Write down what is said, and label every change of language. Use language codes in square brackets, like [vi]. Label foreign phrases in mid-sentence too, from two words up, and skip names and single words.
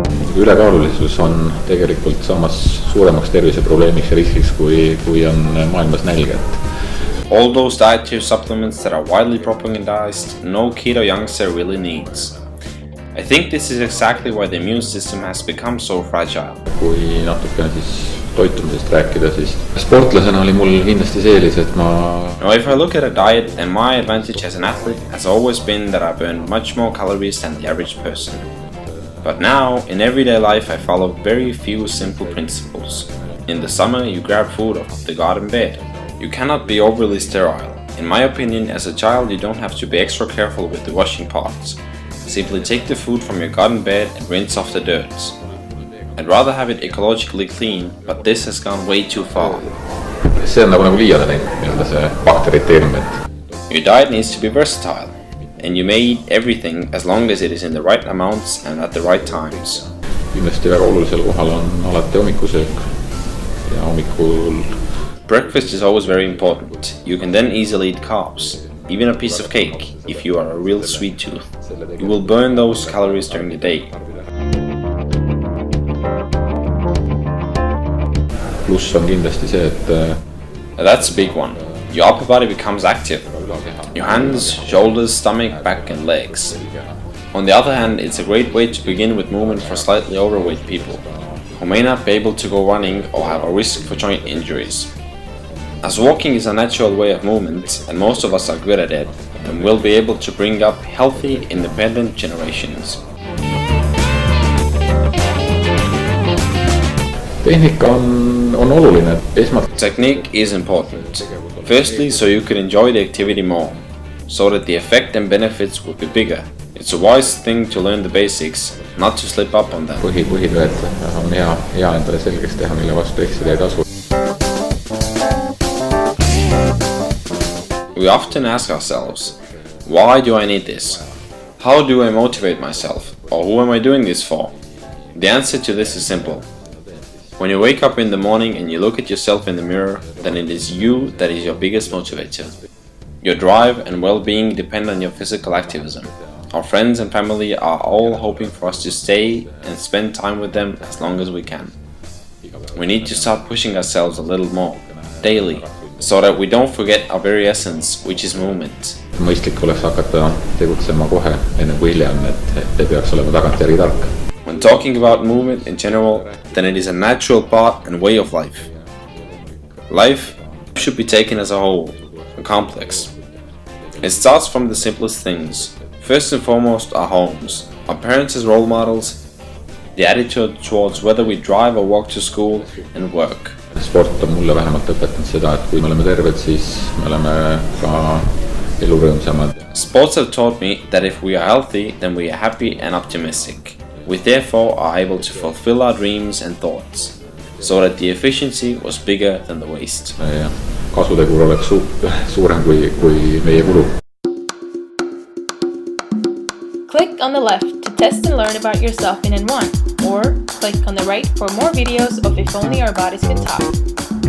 [et] ülekaalulisus on tegelikult samas suuremaks terviseprobleemiks ja riskiks, kui on maailmas nälg. [en] All those dietary supplements that are widely propagandized, no keto youngster really needs. I think this is exactly why the immune system has become so fragile. [et] Kui natukene siis toitumisest rääkida, siis sportlasena oli mul kindlasti see eelis, et [en] Now if I look at a diet, then my advantage as an athlete has always been that I burn much more calories than the average person. But now, in everyday life, I follow very few simple principles. In the summer, you grab food off the garden bed. You cannot be overly sterile. In my opinion, as a child, you don't have to be extra careful with the washing parts. Simply take the food from your garden bed and rinse off the dirt. I'd rather have it ecologically clean, but this has gone way too far. [et] See on nagu liiale teinud, see bakteriteerimine. [en] Your diet needs to be versatile, and you may eat everything as long as it is in the right amounts and at the right times. [et] Kindlasti väga olulisel kohal on alati hommikusöök ja hommikul. [en] Breakfast is always very important. You can then easily eat carbs, even a piece of cake, if you are a real sweet tooth. You will burn those calories during the day. [et] Pluss on kindlasti see, et [en] that's a big one. Your upper body becomes active. Your hands, shoulders, stomach, back and legs. On the other hand, it's a great way to begin with movement for slightly overweight people who may not be able to go running or have a risk for joint injuries. As walking is a natural way of movement and most of us are good at it, then we'll be able to bring up healthy, independent generations. [et] Tehnika on oluline. [en] Technique is important. Firstly, so you can enjoy the activity more, so that the effect and benefits will be bigger. It's a wise thing to learn the basics, not to slip up on them. [et] Põhitööd on hea endale selgeks teha, mille vastu eksida ei tasu. [en] We often ask ourselves, why do I need this? How do I motivate myself? Or who am I doing this for? The answer to this is simple. When you wake up in the morning and you look at yourself in the mirror, then it is you that is your biggest motivator. Your drive and well-being depend on your physical activism. Our friends and family are all hoping for us to stay and spend time with them as long as we can. We need to start pushing ourselves a little more, daily, so that we don't forget our very essence, which is movement. [et] Mõistlik oleks hakata tegutsema kohe, enne kui hiljem, et ei peaks olema tagantjärgi tark. [en] When talking about movement in general, then it is a natural part and way of life. Life should be taken as a whole, a complex. It starts from the simplest things. First and foremost, our homes, our parents as role models, the attitude towards whether we drive or walk to school and work. [et] Sport on mulle vähemalt õpetanud seda, et kui me oleme terved, siis me oleme ka elurõõmsamad. [en] Sports have taught me that if we are healthy, then we are happy and optimistic. We therefore are able to fulfill our dreams and thoughts, so that the efficiency was bigger than the waste. [et] Ja kasutegur oleks suurem kui meie kulu. [en] Click on the left to test and learn about yourself in N1, or click on the right for more videos of If Only Our Bodies Could Talk.